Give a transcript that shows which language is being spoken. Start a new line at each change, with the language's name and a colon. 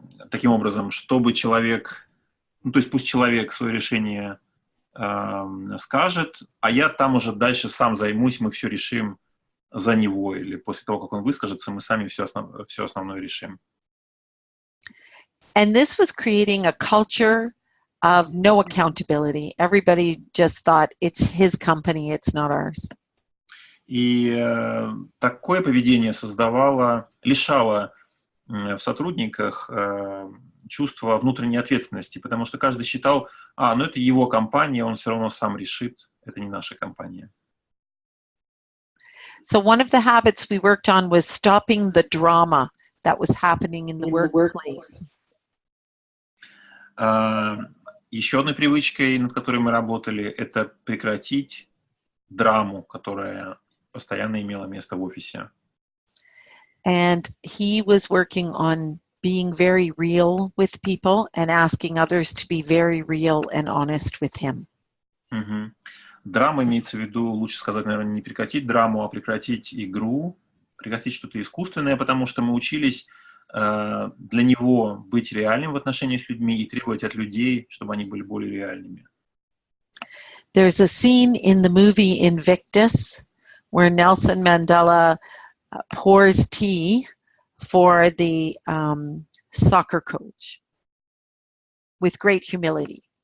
Russian: Таким образом, чтобы человек, то есть пусть человек свое решение скажет, а я там уже дальше сам займусь, мы все решим за него, или после того, как он выскажется, мы сами все основное решим.
English: And this was creating a culture of no accountability. Everybody just thought it's his company, it's not ours.
Russian: И такое поведение лишало в сотрудниках чувства внутренней ответственности, потому что каждый считал, это его компания, он все равно сам решит, это не наша компания.
English: So one of the habits we worked on was stopping the drama that was happening in the workplace.
Russian: Еще одной привычкой, над которой мы работали, это прекратить драму, которая постоянно имела место в офисе.
English: And he was working on being very real with people and asking others to be very real and honest with him.
Russian: Драма имеется в виду, лучше сказать, наверное, не прекратить драму, а прекратить игру, прекратить что-то искусственное, потому что мы учились для него быть реальным в отношении с людьми и требовать от людей, чтобы они были более реальными.
English: There's a scene in the movie Invictus where Nelson Mandela pours tea for the soccer coach with great humility.